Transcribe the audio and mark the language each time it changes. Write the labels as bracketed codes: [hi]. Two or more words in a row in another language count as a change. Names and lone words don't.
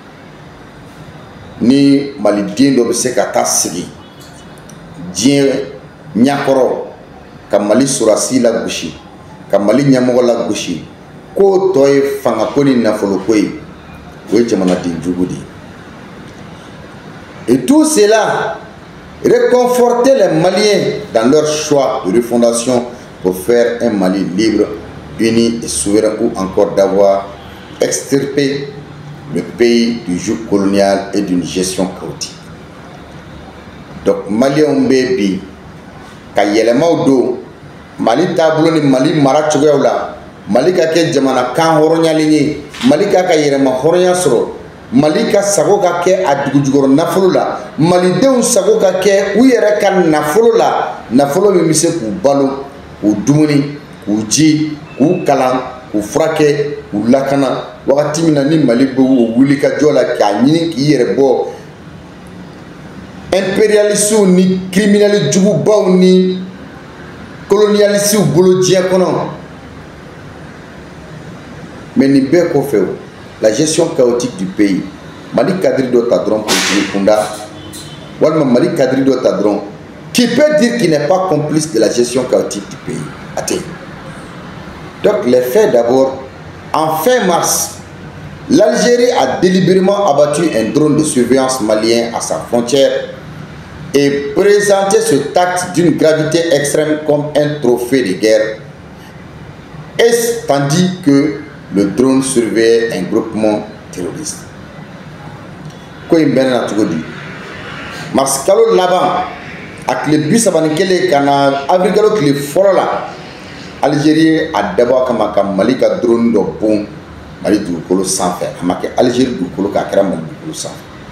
[bm] ni maliden dɔ bɛ se ka taa sigi diɲɛ ɲɛkɔrɔ ka Mali sɔrɔdasi lagosi ka Mali ɲɛmɔgɔ lagosi k'o tɔ ye fangako ni nafoloko ye o ye jamanaden jugu de ye [fr] et tout cela réconforter les Maliens dans leur choix de refondation pour faire un Mali libre, uni et souverain ou encore d'avoir extirpé le pays du joug colonial et d'une gestion chaotique. [bm] Donc Maliens bɛ ka yɛlɛmaw don Mali taabolo ni Mali mara cogoyaw la Mali ka kɛ jamana kan hɔrɔnyalen ye Mali ka yɛrɛma hɔrɔnya sɔrɔ Mali ka sago ka kɛ a dugujukɔrɔ nafolo la malidenw sago ka kɛ u yɛrɛ ka nafolo la nafolo min bɛ se k'u balo k'u dumuni k'u ji k'u kalan k'u furakɛ k'u lakana wakati min na ni Mali bɛ wuli ka jɔ la k'a ɲini k'i yɛrɛ bɔ impérialistes ni criminels jugubaw ni colonialistes bolo diɲɛ kɔnɔ. [fr] Mais [bm] nin bɛɛ kɔfɛ [fr] la gestion chaotique du pays, [bm] Mali cadre dɔ ta dɔrɔn politique kunda walima Mali cadre dɔ ta dɔrɔn [fr] qui peut dire qu'il n'est pas complice de la gestion chaotique du pays. Attends. Donc les faits d'abord, en fin mars, l'Algérie a délibérément abattu un drone de surveillance malien à sa frontière et présenté cet acte d'une gravité extrême comme un trophée de guerre, et tandis que le drone surveillait un groupement terroriste. [bm] Mars kalo laban a tile 31 kana avril kalo tile fɔlɔ la Algérie a dabɔ kama ka Mali ka drone dɔ bon Mali dugukolo sanfɛ, a ma kɛ Algérie dugukolo k'a kɛra Mali dugukolo sanfɛ.